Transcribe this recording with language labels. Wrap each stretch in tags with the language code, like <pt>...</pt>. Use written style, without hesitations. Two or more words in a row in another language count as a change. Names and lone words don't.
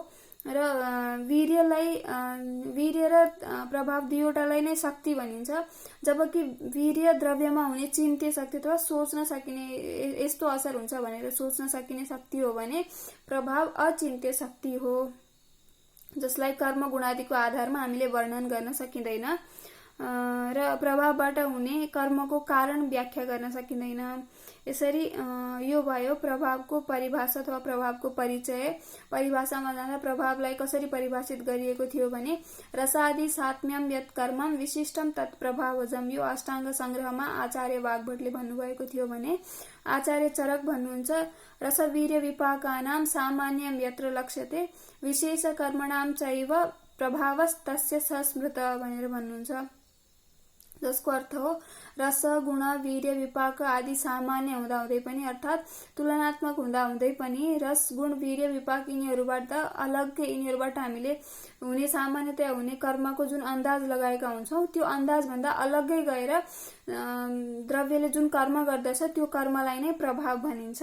<ne>र वीर्य र प्रभाव दुईवटालाई नै शक्ति भनिन्छ, जबकि वीर्य द्रव्यमा हुने चिन्त्य शक्ति अथवा सोच्न सकिने यस्तो असर हुन्छ भनेर सोच्न सकिने शक्ति हो भने प्रभाव अचिन्त्य शक्ति हो जसलाई कर्म गुणादिको आधारमा हामीले वर्णन गर्न सकिँदैन र प्रभावबाट हुने कर्मको कारण व्याख्या गर्न सकिँदैन। यसरी यो भयो प्रभावको परिभाषा अथवा प्रभावको परिचय। परिभाषामा जाँदा प्रभावलाई कसरी परिभाषित गरिएको थियो भने</ne> <sa>रसादि सात्म्यं यत् कर्मं विशिष्टं तत् प्रभावजम्।</sa> <ne>यो अष्टांग संग्रहमा आचार्य वाग्भटले भन्नुभएको थियो भने आचार्य चरक भन्नुहुन्छ</ne> <sa>रसवीर्य विपाकानां सामान्यं यत्र लक्ष्यते विशेष कर्मणां चैव प्रभावस्तस्य सस्मृतः</sa> <ne>भनेर भन्नुहुन्छ, जसको अर्थ हो रस गुण वीर्य विपाक आदि सामान्य हुँदाहुँदै पनि अर्थात तुलनात्मक हुँदाहुँदै पनि रस गुण वीर्य विपाक यिनीहरुबाट अलग्गै, यिनीहरुबाट हामीले हुने सामान्यतया हुने कर्मको जुन अन्दाज लगाएका हुन्छौं त्यो अन्दाज भन्दा अलग्गै गएर द्रव्यले जुन कर्म गर्दछ त्यो कर्मलाई नै प्रभाव भनिन्छ।</ne>